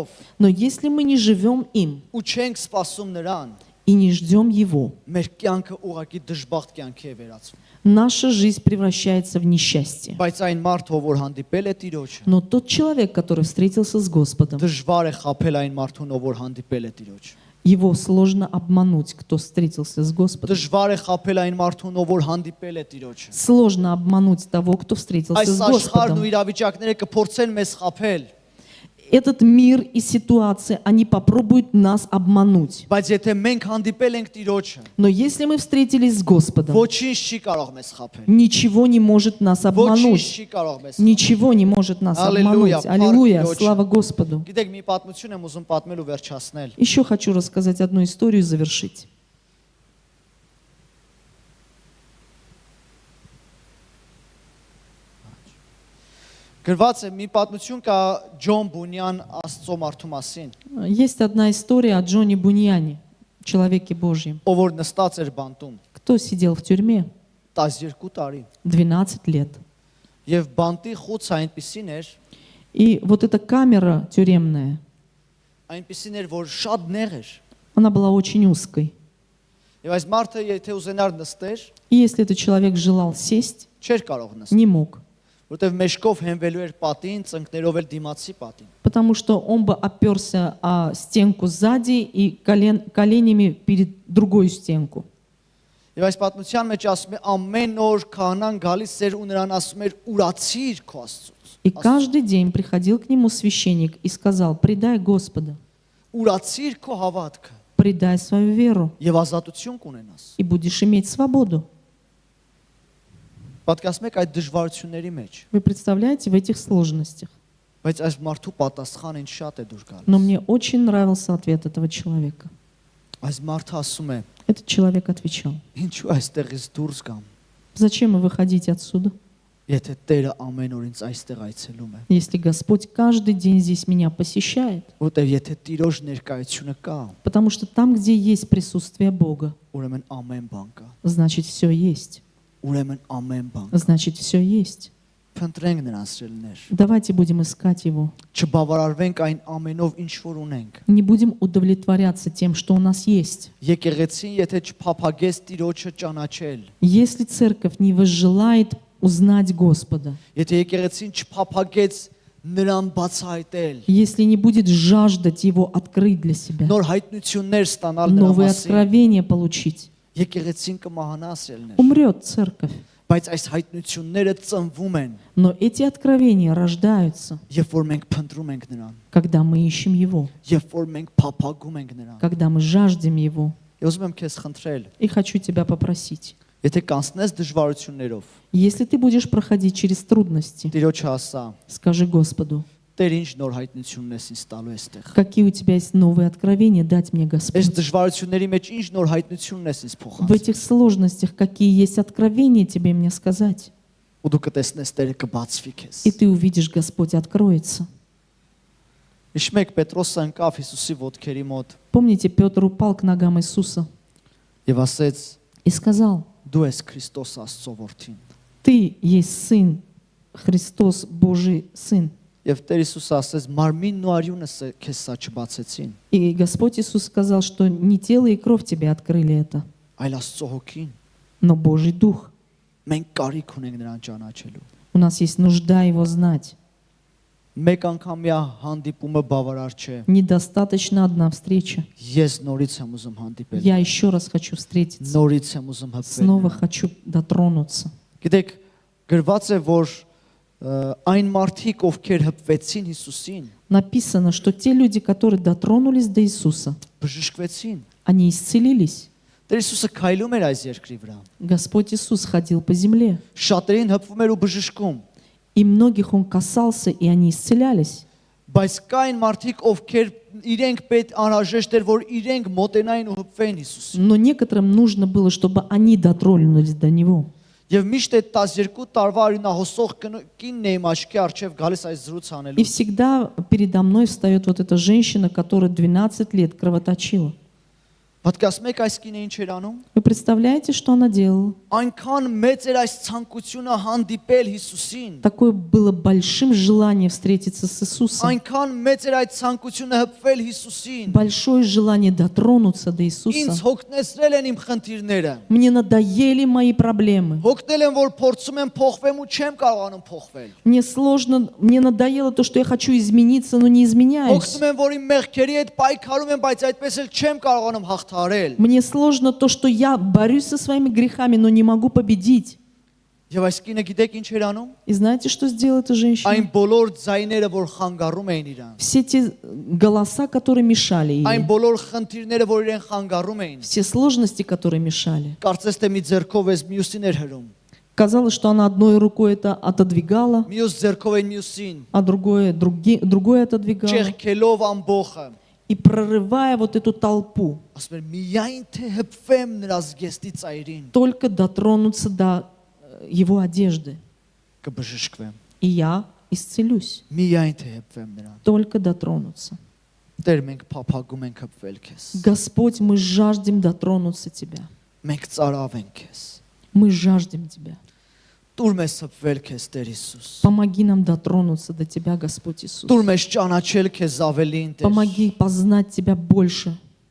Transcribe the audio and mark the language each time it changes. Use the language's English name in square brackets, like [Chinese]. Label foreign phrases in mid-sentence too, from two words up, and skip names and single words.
[Russian] Но если мы не живем им [Armenian] ու չենք սпасում նրան, [Russian] и не ждем Его, [Armenian] մեր կյանքը ուղղակի դժբախտ կյանքի է վերածվում։ [Russian] наша жизнь превращается в несчастье. [Armenian] Բայց այն մարդը, որ հանդիպել է Տիրոջը, [Russian] Но тот человек, который встретился с Господом, [Armenian] դժվար է խաբել այն մարդուն, ով որ հանդիպել է Տիրոջը։ [Russian] его сложно обмануть, кто встретился с Господом. [Armenian] Դժվար է խաբել այն մարդուն, ով որ հանդիպել է Տիրոջը։ [Russian] Сложно обмануть того, кто встретился [Armenian] Այս [Russian] с [Armenian] աշխարհն [Russian] Господом. [Armenian] ու իրավիճակները կփորձեն մեզ խաբել, [Russian] Этот мир и ситуация, они попробуют нас обмануть. [Armenian] բայց եթե մենք հանդիպել ենք Տիրոջը, [Russian] Но если мы встретились с Господом, [Armenian] ոչինչ չի կարող մեզ խաբել։ [Russian] ничего не может нас [Armenian] Ոչինչ [Russian] обмануть. [Armenian] չի կարող մեզ խաբել։ [Russian] Ничего не может нас Аллилуйя, обмануть. Аллилуйя, Бог слава Господу. [Armenian] Գիտեք, մի պատմություն եմ ուզում պատմել ու վերջացնել։ [Russian] Еще хочу рассказать одну историю и завершить. [Armenian] Գրված է մի պատմություն կա Ջոն Բունյան Աստծո մարդու մասին, [Russian] Есть одна история о Джоне Буньяне, человеке Божьем. [Armenian] ով որ նստած էր բանտում [Russian] Кто сидел в тюрьме [Armenian] 12 տարի։ [Russian] 12 лет. [Armenian] Եվ բանտի խուցը այնպիսին էր, [Russian] И вот эта камера тюремная, [Armenian] այնպիսին էր, որ շատ նեղ էր։ [Russian] она была очень узкой. [Armenian] Եվ այս մարդը եթե ուզենար նստեր, [Russian] И если этот человек желал сесть, [Armenian] չէր կարող նստել, [Russian] не мог. [Armenian] որտեվ մեջքով հենվելու էր պատին, ծնկներով էլ դիմացի պատին։ [Russian] Потому что он бы оперся о стенку сзади и коленями перед другой стенку. [Armenian] Եվ այս պատմության մեջ ասում է ամեն օր քահանան գալիս էր ու նրան ասում էր ուրացիր քո Աստծուց։ [Russian] И каждый день приходил к нему священник и сказал: «Предай Господа, [Armenian] Ուրացիր քո հավատքը [Russian] предай свою веру, [Armenian] եւ ազատություն կունենաս։ [Russian] и будешь иметь свободу». [Armenian] Պատկասում եք այդ դժվարությունների մեջ, [Russian] Вы представляете, в этих сложностях. [Armenian] բայց այս մարդու պատասխանը ինձ շատ է դուր [Russian] Но [Armenian] գալիս։ [Russian] мне очень нравился ответ этого человека. [Armenian] Այս մարդը ասում է. [Russian] Этот человек отвечал: [Armenian] Ինչու այստեղից դուրս գամ։ [Russian] «Зачем вы выходите отсюда? [Armenian] Եթե Տերը ամեն օր ինձ այստեղ այցելում է, [Russian] если Господь каждый день здесь меня посещает. [Armenian] որտեղ եթե Տիրոջ ներկայությունը կա, [Russian] Потому что там, где есть присутствие Бога, [Armenian] ուրեմն ամեն բան կա, [Russian] значит, все есть. [Armenian] ուրեմն ամեն բան։ [Russian] Значит, все есть. [Armenian] Փնտրենք նրան սիրելիներ։ [Russian] Давайте будем искать Его. [Armenian] Չբավարարվենք այն ամենով, ինչ որ ունենք։ [Russian] Не будем удовлетворяться тем, что у нас есть. [Armenian] Եկեղեցին եթե չփափագես Տիրոջը ճանաչել, [Russian] Если церковь не возжелает узнать Господа, [Armenian] եթե եկեղեցին չփափագեց նրան բացահայտել, [Russian] если не будет жаждать Его открыть для себя, [Armenian] նոր հայտնություններ ստանալ նրա [Russian] новые [Armenian] մասին, [Russian] откровения получить, [Armenian] եկեղեցին կմահանա սիրելիներ։ [Russian] умрет церковь. [Armenian] Բայց այս հայտնությունները ծնվում են, [Russian] Но эти откровения рождаются, [Armenian] երբ որ մենք փնտրում ենք նրան, [Russian] когда мы ищем Его, [Armenian] երբ որ մենք փափագում ենք նրան։ [Russian] когда мы жаждем Его. [Armenian] Ես ուզում եմ քեզ խնդրել, [Russian] И хочу тебя попросить, [Armenian] եթե կանցնես դժվարություններով, [Russian] если ты будешь проходить через трудности, [Armenian] Տիրոջը ասա, [Russian] скажи Господу, [Armenian] Տեր ինչ նոր հայտնություններ ես ինձ տալու այստեղ։ [Russian] какие у тебя есть новые откровения дать мне, [Armenian] Այս [Russian] Господь. [Armenian] դժվարությունների մեջ ինչ նոր հայտնություններ ես ինձ [Russian] В [Armenian] փոխած։ [Russian] этих сложностях, какие есть откровения тебе мне сказать. [Armenian] Ու դու կտեսնես Տերը կբացվի քեզ։ [Russian] И ты увидишь, Господь откроется. [Armenian] Իշ մեկ Պետրոսը ընկավ Հիսուսի ոտքերի մոտ [Russian] Помните, Петр упал к ногам Иисуса [Armenian] եւ ասեց. [Russian] и сказал, [Armenian] Դու ես Քրիստոս Աստծո որդին։ [Russian] ты есть Сын, Христос, Божий Сын. [Armenian] Եվ Տեր Հիսուսը ասեց. Մարմինն ու արյունը քեզ սա չբացեցին, [Russian] И Господь Иисус сказал, что не тело и кровь тебе открыли это, [Armenian] այլ Աստծո հոգին։ [Russian] но Божий Дух. [Armenian] Մենք կարիք ունենք նրան ճանաչելու։ [Russian] У нас есть нужда Его знать. [Armenian] Մեկ անգամյա հանդիպումը բավարար չէ։ [Russian] Недостаточно одна встреча. [Armenian] Ես нորից եմ ուզում հանդիպել։ [Russian] Я еще раз хочу встретиться. [Armenian] Նորից եմ ուզում հպվել։ [Russian] Снова хочу дотронуться. [Armenian] Գիտեք, գրված է, որ այն մարդիկ, ովքեր հպվեցին Հիսուսին, [Russian] Написано, что те люди, которые дотронулись до Иисуса, [Armenian] բժշկվեցին։ [Russian] они исцелились. [Armenian] Տեր Հիսուսը քայլում էր այս երկրի վրա։ [Russian] Господь Иисус ходил по земле, [Armenian] Շատերին հպվում էր ու բժշկում, [Russian] и многих Он касался, и они исцелялись. [Armenian] բայց կային մարդիկ, ովքեր իրենք պետք անհրաժեշտ էր, որ իրենք մոտենային ու հպվեն Հիսուսին։ [Russian] Но некоторым нужно было, чтобы они дотронулись до Него. [Armenian] Եվ միշտ այդ 12 տարվա արյունահոսող կինն է իմ աչքի առջև գալիս այս զրույց [Russian] И [Armenian] անելու։ [Russian] всегда передо мной встает вот эта женщина, которая 12 лет кровоточила. [Armenian] Պատկասմեք այս կինը ինչ էր անում։ [Russian] Вы представляете, что она делала? [Armenian] Այնքան մեծ էր այս ցանկությունը հանդիպել Հիսուսին։ [Russian] Такое было большим желание встретиться с Иисусом. [Armenian] Այնքան մեծ էր այդ ցանկությունը հպվել Հիսուսին։ [Russian] Большое желание дотронуться до [Armenian] Ինձ [Russian] Иисуса. [Armenian] հոգնեցրել են իմ խնդիրները։ [Russian] Мне надоели мои проблемы. [Armenian] Հոգնել են, որ փորձում եմ փոխվեմ ու չեմ կարողանում փոխվել։ [Russian] Мне сложно, мне надоело то, что я хочу измениться, но не изменяюсь. [Armenian] Հոգնում եմ, որ իմ մեղքերի հետ պայքարում եմ, բայց այդպես էլ չեմ կարողանում հաղթահարել։ [Russian] Мне сложно то, что я борюсь со своими грехами, но не могу победить. [Armenian] Եվ այս կինը գիտեք ինչ էր անում։ [Russian] И знаете, что сделала эта женщина? [Armenian] Այն բոլոր ձայները, որ խանգարում էին իրան։ [Russian] Все те голоса, которые мешали [Armenian] Այն [Russian] ей, [Armenian] բոլոր խնդիրները, որ իրեն խանգարում էին։ [Russian] все сложности, которые мешали. [Armenian] Կարծես թե մի ձեռքով էս մյուսին էր հրում։ [Russian] Казалось, что она одной рукой это отодвигала, [Armenian] Մյուս ձեռքով այն մյուսին, [Russian] а другое отодвигала. [Armenian] ճեղքելով ամբողը։ [Russian] И прорывая вот эту толпу, [Armenian] Ասում էր միայն թե հպվեմ նրա զգեստի ծայրին, [Russian] только дотронуться до его одежды. [Armenian] կբժշկվեմ։ [Russian] И я исцелюсь, [Armenian] Միայն թե հպվեմ նրան։ [Russian] только дотронуться. [Armenian] Տեր, մենք փափագում ենք հպվել քեզ։ [Russian] Господь, мы жаждем дотронуться Тебя. [Armenian] Մենք ծարավ ենք քեզ։ [Russian] Мы жаждем Тебя. [Armenian] Տուր մեզ հպվել քեզ, Տեր Հիսուս։ [Russian] Помоги нам дотронуться до Тебя, Господь Иисус. [Armenian] Տուր մեզ ճանաչել քեզ ավելին, Տեր։ [Russian] Помоги познать Тебя больше.